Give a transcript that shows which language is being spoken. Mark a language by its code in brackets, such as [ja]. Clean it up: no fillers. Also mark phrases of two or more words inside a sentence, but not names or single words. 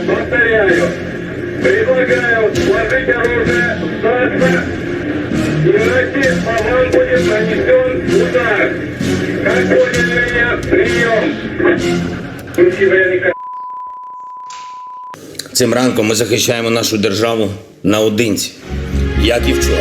[ru] повторяю, предлагаю сложить оружие, сдаться, иначе по вам будет нанесен удар. Как поняли меня, прием. [uk] Цим ранком ми захищаємо нашу державу наодинці, як і вчора.